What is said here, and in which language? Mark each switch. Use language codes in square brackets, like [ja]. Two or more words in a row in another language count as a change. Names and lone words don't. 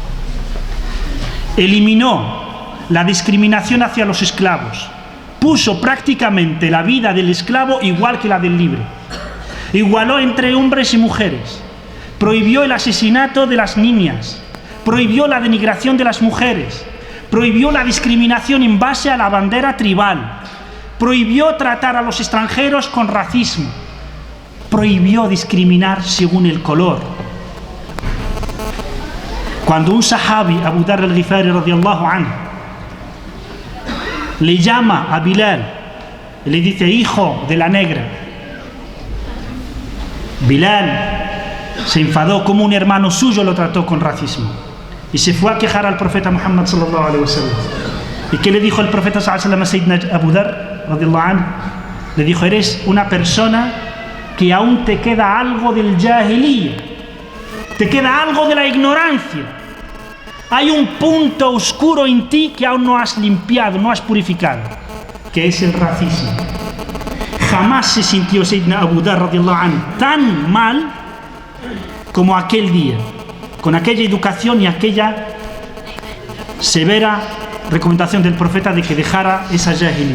[es] Eliminó la discriminación hacia los esclavos, puso prácticamente la vida del esclavo igual que la del libre, igualó entre hombres y mujeres, prohibió el asesinato de las niñas, prohibió la denigración de las mujeres, prohibió la discriminación en base a la bandera tribal, prohibió tratar a los extranjeros con racismo, prohibió discriminar según el color. Cuando un sahabi, Abu Dharr al-Ghifari [ar] رضي الله عنه, [es] le llama a Bilal y le dice: hijo de la negra, Bilal se enfadó como un hermano suyo lo trató con racismo y se fue a quejar al profeta Muhammad [ar] صلى الله عليه وسلم. [es] ¿Y qué le dijo el profeta [ar] صلى الله عليه وسلم [es] a Sayyidina Abu Dharr [ar] رضي الله عنه? [es] Le dijo: eres una persona que aún te queda algo del jahiliya, te queda algo de la ignorancia. Hay un punto oscuro en ti que aún no has limpiado, no has purificado, que es el racismo. Jamás se sintió Sayyidina Abu Dharr [ar] رضي الله عنه [es] tan mal como aquel día, con aquella educación y aquella severa recomendación del profeta de que dejara esa jahiliya.